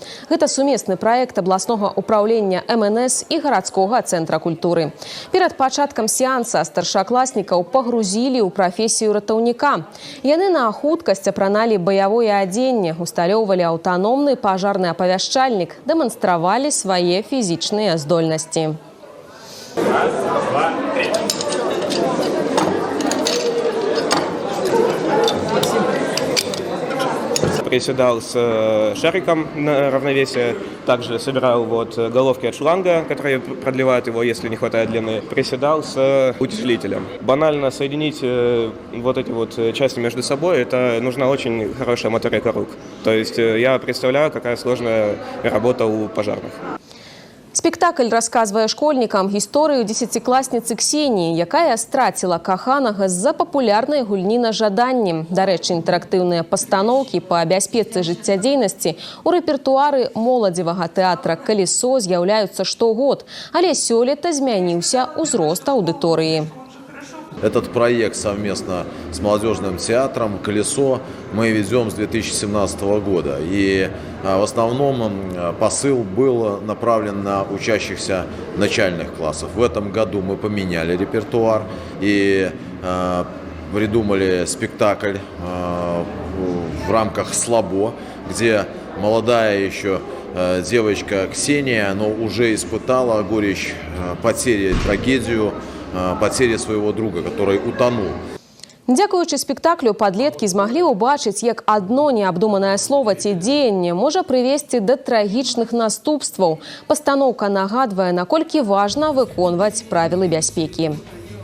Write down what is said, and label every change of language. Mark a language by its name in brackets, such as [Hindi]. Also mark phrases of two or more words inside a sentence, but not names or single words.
[Belarusian] Гэта сумесны праект абласнога ўпраўлення МНС і гарадскога цэнтра культуры. Перад пачаткам сеанса старшакласнікаў пагрузілі ў прафесію ратаўніка. Яны на хуткасць апраналі баявое адзенне, усталёўвалі аўтаномны пажарны апавяшчальнік, дэманстравалі свае фізічныя здольнасці. [Russian] Раз, два, три. Приседал с шариком на равновесие, также собирал головки от шланга, которые продлевают его, если не хватает длины. Приседал с утяжелителем. Банально соединить эти части между собой, это нужна очень хорошая моторика рук. То есть я представляю, какая сложная работа у пожарных. [Belarusian] Спектакль расказвае школьнікам гісторыю дзесяцікласніцы Ксеніі, якая страціла каханага з-за папулярнай гульні на жаданні. Дарэчы, інтэрактыўныя пастаноўкі па бяспецы жыццядзейнасці ў рэпертуары моладзевага тэатра «Колесо» з'яўляюцца штогод, але сёлета змяніўся ўзрост аўдыторыі. [Russian] Этот проект совместно с молодежным театром «Колесо» мы ведем с 2017 года. И в основном посыл был направлен на учащихся начальных классов. В этом году мы поменяли репертуар и придумали спектакль в рамках «Слабо», где молодая еще девочка Ксения, но уже испытала горечь потери, трагедию, потери своего друга, который утонул. [Belarusian] Дзякуючы спектаклю падлеткі змаглі ўбачыць, як адно неабдуманае слова ці дзеянне можа прывесці да трагічных наступстваў. Пастаноўка нагадвае, наколькі важна выконваць правілы бяспекі.